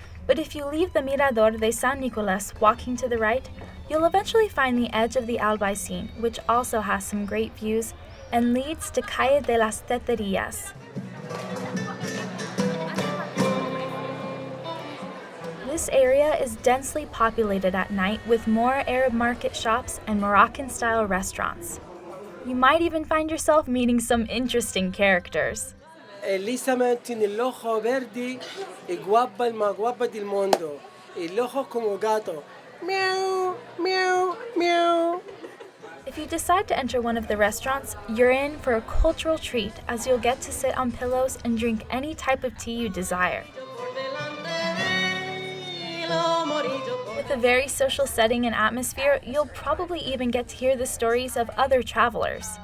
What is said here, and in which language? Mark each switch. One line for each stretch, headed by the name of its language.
English: But if you leave the Mirador de San Nicolás walking to the right, you'll eventually find the edge of the Albaicin, which also has some great views and leads to Calle de las Teterías. This area is densely populated at night with more Arab market shops and Moroccan-style restaurants. You might even find yourself meeting some interesting characters.
Spanish: Elizabeth tiene el ojo verde y guapa, el más guapa del mundo. El ojo como gato. Meow, meow, meow.
English: If you decide to enter one of the restaurants, you're in for a cultural treat as you'll get to sit on pillows and drink any type of tea you desire. With a very social setting and atmosphere, you'll probably even get to hear the stories of other travelers.